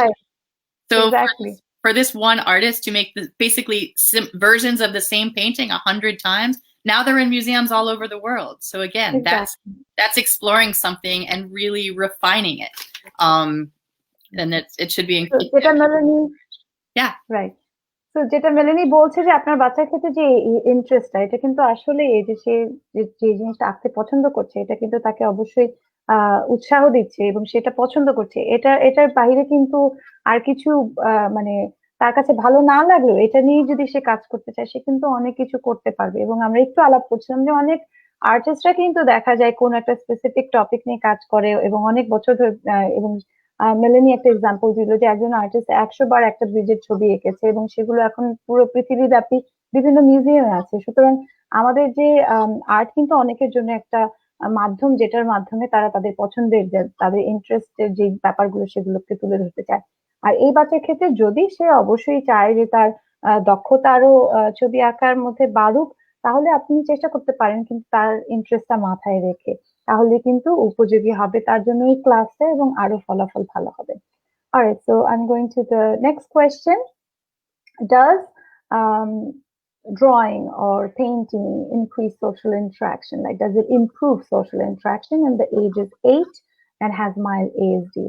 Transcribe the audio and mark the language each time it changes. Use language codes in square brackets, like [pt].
[en] times. So exactly. For this one artist to make basically versions of the same painting 100 times, now they're in museums all over the world. So again, exactly. that's exploring something and really refining it. And it should be. [bn] যেটা Melanie, [en] yeah, right. [bn] So যেটা মেলানি বলছে যে আপনার বাচ্চার ক্ষেত্রে যে ইন্টারেস্টটা, এটা কিন্তু আসলে এই যে সে যে জিনিসটা আঁকতে পছন্দ করছে, এটা কিন্তু তাকে অবশ্যই উৎসাহ দিচ্ছে এবং সেটা পছন্দ করছে। এটার বাইরে কিন্তু আর কিছু মানে তার কাছে ভালো না লাগলেও এটা নিয়ে যদি সে কাজ করতে চায়, সে কিন্তু অনেক কিছু করতে পারবে। এবং আমরা একটু আলাপ করছিলাম যে অনেক আর্টিস্টরা কিন্তু দেখা যায় কোন একটা স্পেসিফিক টপিক নিয়ে কাজ করে এবং অনেক বছর ধরে, এবং মেলানি একটা এক্সাম্পল দিল যে একজন আর্টিস্ট 100 বার একটা ব্রিজের ছবি এঁকেছে এবং সেগুলো এখন পুরো পৃথিবীব্যাপী বিভিন্ন মিউজিয়ামে আছে। সুতরাং আমাদের যে আর্ট কিন্তু অনেকের জন্য একটা মাধ্যম, যেটার মাধ্যমে তারা তাদের পছন্দের, তাদের ইন্টারেস্টের যে ব্যাপারগুলো সেগুলোকে তুলে ধরতে চায়। আর এই বাচ্চার ক্ষেত্রে যদি সে অবশ্যই চায় যে তার দক্ষতা আরো ছবি আঁকার মধ্যে বাড়ুক, তাহলে আপনি চেষ্টা করতে পারেন, কিন্তু তার ইন্টারেস্টটা মাথায় রেখে, তাহলে কিন্তু উপযোগী হবে তার জন্য এই ক্লাসে এবং আরো ফলাফল ভালো হবে। [en] Alright, so I'm going to the next question. Does drawing or painting increase social interaction? Like, does it improve social interaction? And the age is 8 and has mild ASD.